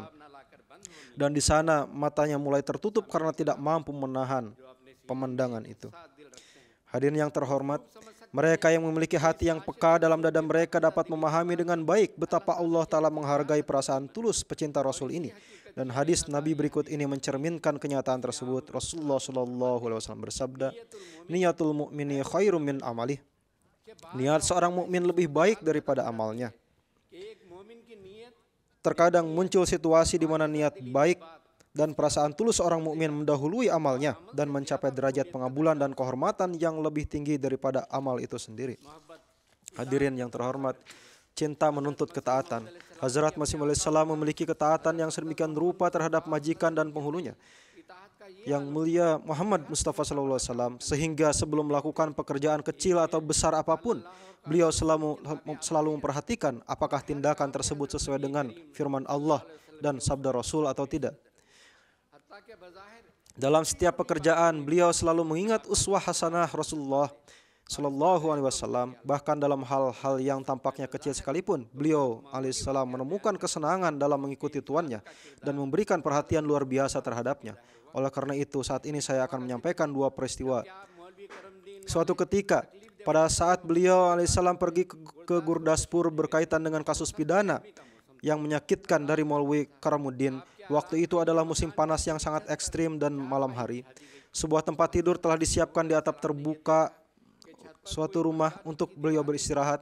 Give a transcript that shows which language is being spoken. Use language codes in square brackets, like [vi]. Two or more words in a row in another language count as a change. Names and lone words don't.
[id] Dan di sana matanya mulai tertutup karena tidak mampu menahan pemandangan itu. Hadirin yang terhormat, mereka yang memiliki hati yang peka dalam dada mereka dapat memahami dengan baik betapa Allah Ta'ala menghargai perasaan tulus pecinta Rasul ini. Dan hadis Nabi berikut ini mencerminkan kenyataan tersebut. Rasulullah SAW bersabda, [ar] نية المؤمن خير من عمله. [id] Niat seorang mukmin lebih baik daripada amalnya. [ur] ایک مومن کی نیت [id] Terkadang muncul situasi di mana niat baik dan perasaan tulus seorang mukmin mendahului amalnya dan mencapai derajat pengabulan dan kehormatan yang lebih tinggi daripada amal itu sendiri. Hadirin yang terhormat, cinta menuntut ketaatan. Hazrat Masih Maud salam memiliki ketaatan yang sedemikian rupa terhadap majikan dan penghulunya. Yang mulia Muhammad Mustafa SAW, sehingga sebelum melakukan pekerjaan kecil atau besar apapun, beliau selalu memperhatikan apakah tindakan tersebut sesuai dengan firman Allah dan sabda Rasul atau tidak. [ur] حتیٰ کہ بظاہر [id] Dalam setiap pekerjaan, beliau selalu mengingat [ar] أسوة حسنة [id] Rasulullah [ar] صلى الله عليه وسلم. [id] Bahkan dalam hal-hal yang tampaknya kecil sekalipun, beliau alaihissalam menemukan kesenangan dalam mengikuti tuannya dan memberikan perhatian luar biasa terhadapnya. Oleh karena itu, saat ini saya akan menyampaikan dua peristiwa. मौलवी करमदीन Suatu ketika, pada saat beliau alaihissalam pergi ke Gurdaspur berkaitan dengan kasus pidana yang menyakitkan dari Maulwi Karamuddin. Waktu itu adalah musim panas yang sangat ekstrim dan malam hari. Sebuah tempat tidur telah disiapkan di atap terbuka suatu rumah untuk beliau beristirahat.